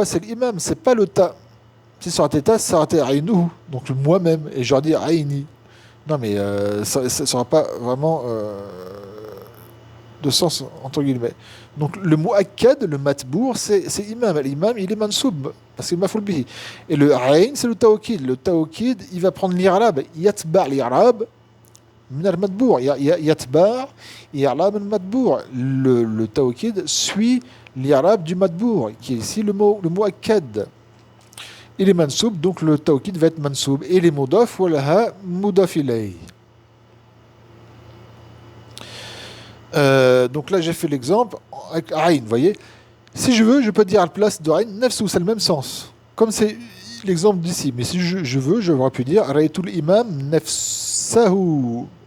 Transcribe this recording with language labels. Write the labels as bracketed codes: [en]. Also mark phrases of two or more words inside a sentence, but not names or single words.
[fr] C'est l'imam, c'est pas le ta. Si ça aurait été ta, ça aurait été Aïnuhu, donc le moi-même, et j'aurais dit Aïni. Non, mais ça n'aura pas vraiment de sens, entre guillemets. Donc, le mu'akkad, le matbour, c'est imam. L'imam, il est mansoub, parce que [ar] مفعول به. [fr] Et le ayn, c'est le tawkid. Le tawkid, il va prendre l'irab. [ar] يتبع الإعراب من المتبوع. يتبع الإعراب من المتبوع. [fr] Le tawkid suit l'irab du matbour, qui est ici le mu'akkad. Il est mansoub, donc le tawkid va être mansoub. Et les mudaf, [ar] ولها مضاف إليه. [fr] Donc là, j'ai fait l'exemple avec Aïn, vous voyez. Si je veux, je peux dire à la place de Aïn, nefs, c'est le même sens. Comme c'est l'exemple d'ici. Mais si je veux, j'aurais pu dire [ar] رأيت الإمام نفسه.